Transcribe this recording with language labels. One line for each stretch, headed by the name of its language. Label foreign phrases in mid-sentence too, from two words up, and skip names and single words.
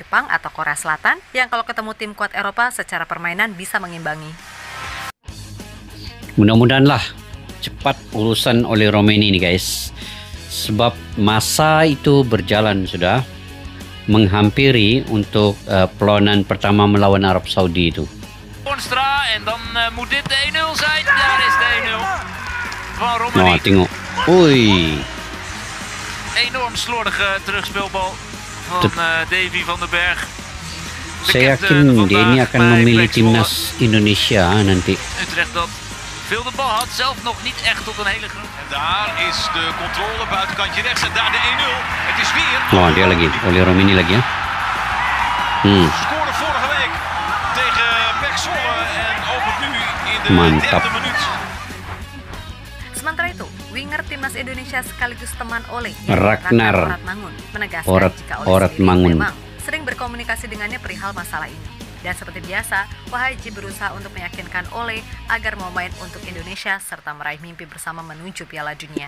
Indonesian: Jepang atau Korea Selatan yang kalau ketemu tim kuat Eropa secara permainan bisa mengimbangi.
Malay: Mudah-mudahan lah cepat urusan oleh Romeni ini guys. Sebab masa itu berjalan sudah menghampiri untuk perlawanan pertama melawan Arab Saudi itu.
Dutch: Onstra en dan moet dit de 1-0 zijn. Daar is de 1-0 van Romani.
Malay: Wah, tengok. Ui.
Dutch: Enorm slordige terugspeelbal van Davy van den Berg.
Malay: Saya yakin dia ini akan memilih timnas Indonesia nanti.
Dutch: Utrecht dat veel de bal had, zelf nog niet echt tot een hele grote. En daar is de controle, buitenkantje rechts en daar de 1-0. Het is weer...
Malay: Oh, dia lagi. Oleh Romeni lagi ya.
Dutch: Scoorde vorige week tegen PEC Zwolle en opent nu in de
Malay: Mantap.
Dutch: derde minuut.
Indonesian: Sementara itu, winger timnas Indonesia sekaligus teman Ole, Ragnar Oratmangun, menegaskan jika Ole Oratmangun memang sering berkomunikasi dengannya perihal masalah ini. Dan seperti biasa, Wahaji berusaha untuk meyakinkan Ole agar mau main untuk Indonesia serta meraih mimpi bersama menuju Piala Dunia.